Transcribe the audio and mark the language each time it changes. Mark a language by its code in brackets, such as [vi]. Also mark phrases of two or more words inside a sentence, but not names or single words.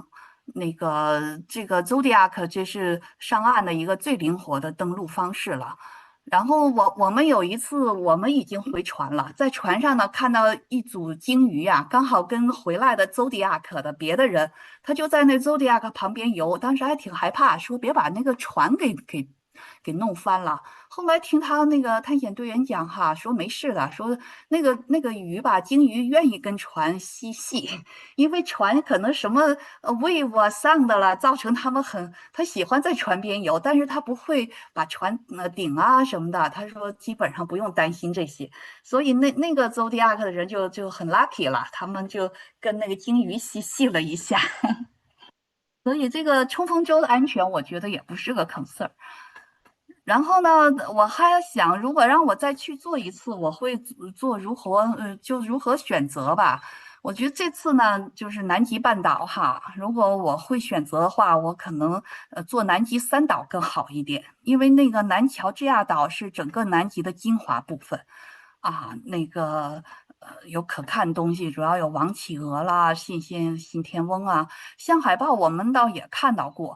[zh] 那個這個 Zodiac 這是上岸的一個最靈活的登陸方式了。然後我們有一次，我們已經回船了，在船上呢看到一組鯨魚啊，剛好跟回來的 Zodiac 的別的人，他就在那 Zodiac 旁邊游，當時還挺害怕，說別把那個船給弄翻了。後來聽他那個探險隊員講哈，說沒事的，說那個魚吧，鯨魚願意跟船嬉戲，因為船可能什麼wave 啊 sound 了，造成他喜歡在船邊游，但是他不會把船頂啊什麼的。他說基本上不用擔心這些，所以那個 Zodiac 的人就很 lucky 了，他們就跟那個鯨魚嬉戲了一下。所以這個衝鋒舟的安全，我覺得也不是個 concern。然後呢，我還想，如果讓我再去做一次，我會做如何選擇吧。我覺得這次呢，就是南極半島哈，如果我會選擇的話，我可能做南極3島更好一點，因為那個南喬治亞島是整個南極的精華部分啊，那個有可看東西，主要有王企鵝啦、信天翁啊，象海豹我們倒也看到過。